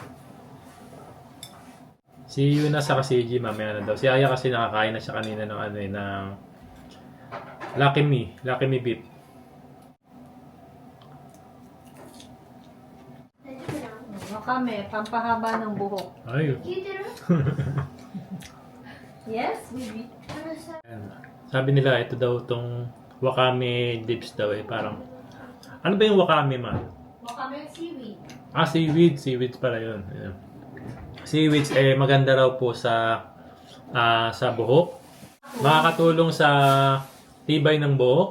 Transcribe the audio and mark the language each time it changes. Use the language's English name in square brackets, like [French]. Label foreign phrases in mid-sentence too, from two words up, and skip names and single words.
[Filipino] Si Yuna sa si G mamaya na daw. Si Aya kasi nakakain na siya kanina ng ano ng Lucky Me beef. Wakame, pampahaba ng buhok. Ay. [Japanese] 聞いてる [English] Yes, baby. [Japanese] あのさ [Filipino] Sabi nila ito daw tong wakame dips daw eh parang ano ba yung wakame man? [English] Wakame seaweed. [Filipino] Ah, seaweeds pala yun. Ayan. Seaweeds eh maganda raw po sa buhok. Makakatulong sa tibay ng buhok.